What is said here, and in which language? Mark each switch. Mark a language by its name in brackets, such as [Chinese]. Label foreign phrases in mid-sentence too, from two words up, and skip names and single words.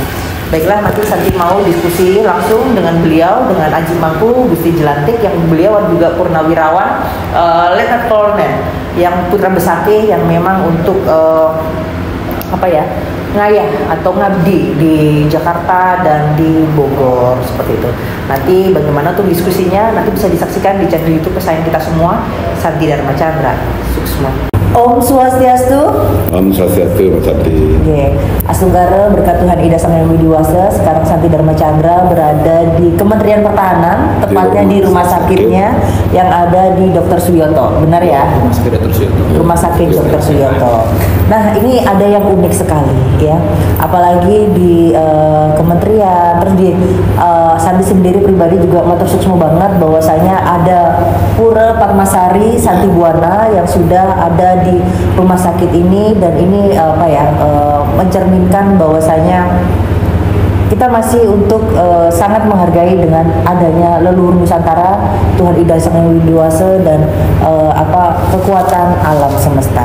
[Indonesian] Baiklah, nanti Santi mau diskusi langsung dengan beliau, dengan Aji Mangku, Gusti Jelantik, yang beliau juga purnawirawan, Letnan Kolonel, yang putra besaki yang memang untuk ngayah atau ngabdi di Jakarta dan di Bogor seperti itu. Nanti bagaimana tuh diskusinya nanti bisa disaksikan di channel YouTube kesayangan kita semua, Santi Dharma Chandra Suksma. [Balinese] Om Swastiastu. Om Swastiastu, Mas Santi. [Indonesian] Oke. Astunggara berkat Tuhan Ida Sang Hyang Widiwasa. Sekarang Santi Dharma Chandra berada di Kementerian Pertahanan, tepatnya di rumah sakitnya yang ada di Dr. Suyoto. Benar ya? Rumah sakit Dr. Suyoto. Rumah sakit Dr. Suyoto. Nah, ini ada yang unik sekali ya. Apalagi di kementerian, terus di Santi sendiri pribadi juga motor suksma banget bahwasanya ada Pura Padmasari Santi Buana yang sudah ada di rumah sakit ini, dan ini mencerminkan bahwasanya kita masih untuk sangat menghargai dengan adanya leluhur Nusantara, Tuhan Ida Sang Hyang Widiwasa, dan kekuatan alam semesta.